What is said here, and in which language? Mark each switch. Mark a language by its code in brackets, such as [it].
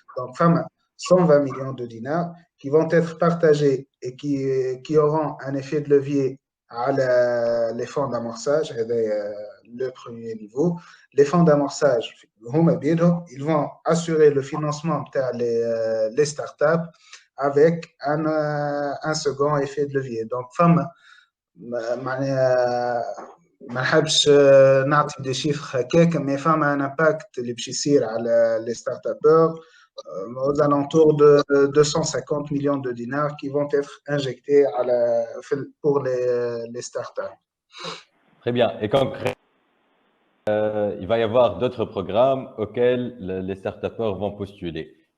[fr] Donc, 120 millions de dinars qui vont être partagés et qui auront un effet de levier à les fonds d'amorçage, le premier niveau. Les fonds d'amorçage, ils vont assurer le financement des startups avec un second effet de levier. [ar] Donc, ما نحبش نعطي دي شيفر هكاك مي فما ان امباكت اللي باش يصير على لي ستارت ابور [fr] aux alentours de 250 millions de dinars qui vont être injectés pour les startups. Très bien. Et concrètement, il va y avoir d'autres programmes auxquels les start-upers vont postuler.